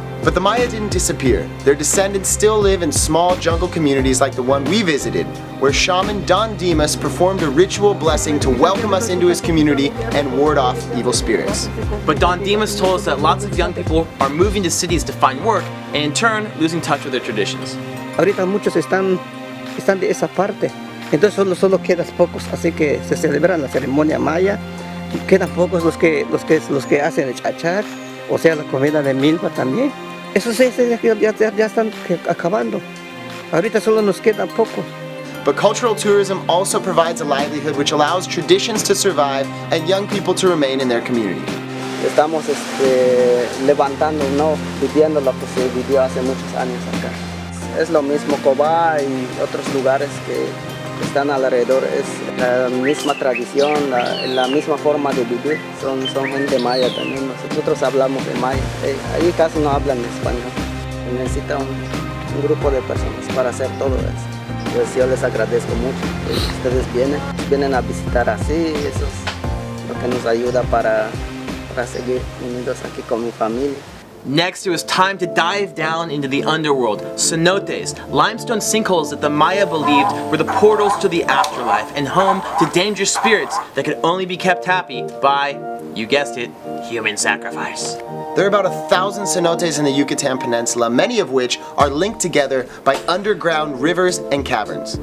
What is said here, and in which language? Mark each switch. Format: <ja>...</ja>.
<en>But the Maya didn't disappear. Their descendants still live in small jungle communities like the one we visited, where shaman Don Dimas performed a ritual blessing to welcome us into his community and ward off evil spirits. But Don Dimas told us that lots of young people are moving to cities to find work, and in turn, losing touch with their traditions.</en> <es>Ahorita muchos están de esa parte, entonces solo quedan pocos, así que se celebra la ceremonia maya, quedan pocos los que hacen el chachar, o sea la comida de milpa también. Esos ya están acabando. Ahorita solo nos quedan pocos.</es> <en>But cultural tourism also provides a livelihood which allows traditions to survive and young people to remain in their community.</en> <es>Estamos levantando, ¿no? Viviendo lo que se vivió hace muchos años acá. Es lo mismo Cobá y otros lugares que están alrededor, es la misma tradición, la misma forma de vivir, son gente maya también, nosotros hablamos de maya, ahí casi no hablan español, se necesita un grupo de personas para hacer todo eso. Pues yo les agradezco mucho que ustedes vienen a visitar así, eso es lo que nos ayuda para seguir unidos aquí con mi familia.</es> <en>Next, it was time to dive down into the underworld, Cenotes, limestone sinkholes that the Maya believed were the portals to the afterlife and home to dangerous spirits that could only be kept happy by You guessed it, human sacrifice. There are about 1,000 cenotes in the Yucatan Peninsula, many of which are linked together by underground rivers and caverns.</en>